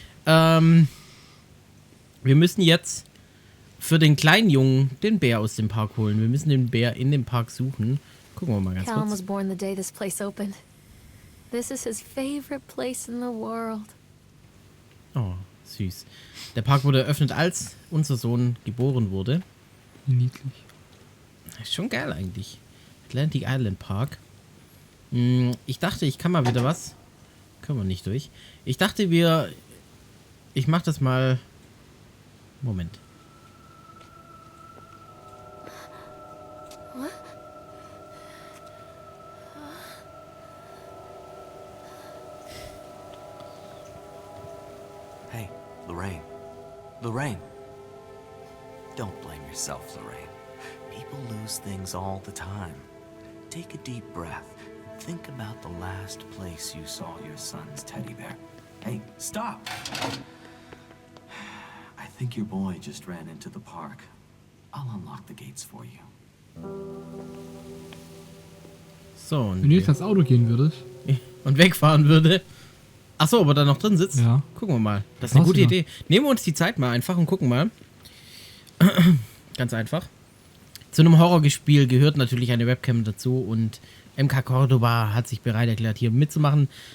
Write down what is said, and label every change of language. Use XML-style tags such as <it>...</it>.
<de>Wir müssen jetzt für den kleinen Jungen den Bär aus dem Park holen. Wir müssen den Bär in dem Park suchen. Gucken wir mal ganz</de> <en>Callum was</en> <de>kurz.</de> <en>born the day this place opened. This is his favorite place in the world.</en> <de>Oh, süß. Der Park wurde eröffnet, als unser Sohn geboren wurde. Wie niedlich. Ist schon geil eigentlich. Atlantic Island Park. Ich dachte, ich kann mal wieder was. Können wir nicht durch. Ich dachte, ich mach das mal. Moment.</de> <en>Hey, Lorraine. Lorraine. Don't blame yourself, Lorraine. People lose things all the time. Take a deep breath. Think about the last place you saw your son's teddy bear. Hey, stop! I think your boy just ran into the park. I'll unlock the gates for you.</en> <de>So, und Wenn du jetzt ans Auto gehen würdest. und wegfahren würde. Achso, aber da noch drin sitzt? Ja. Gucken wir mal. Das ist eine gute Idee. Nehmen wir uns die Zeit mal einfach und gucken mal. Ganz einfach. Zu einem Horrorspiel gehört natürlich eine Webcam dazu und MkCordoba hat sich bereit erklärt, hier mitzumachen.</de>